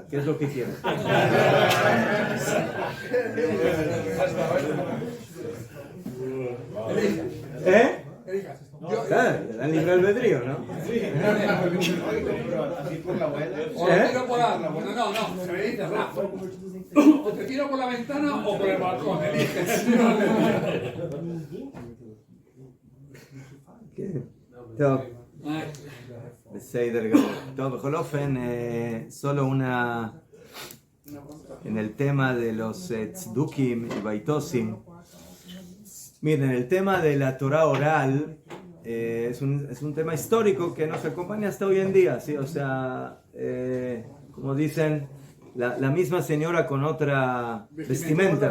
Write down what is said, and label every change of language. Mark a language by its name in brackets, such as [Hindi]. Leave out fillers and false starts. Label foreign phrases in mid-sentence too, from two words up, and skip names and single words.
[Spanish] ¿Qué es lo que quieres? ¿Eh? Claro, le dan libre albedrío, ¿no? Así por la buena. O lo tiro por la... No, se me dice Rafa. O te tiro por la ventana o por el balcón, eliges. [Hebrew] טוב, Ay, בסדר גמור. טוב, בכל אופן, [Spanish] solo una... En el tema de los tzdukim y baitosim. Miren, el tema de la Torah oral es un tema histórico que nos acompaña hasta hoy en día, ¿sí? O sea, como dicen, la misma señora con otra vestimenta.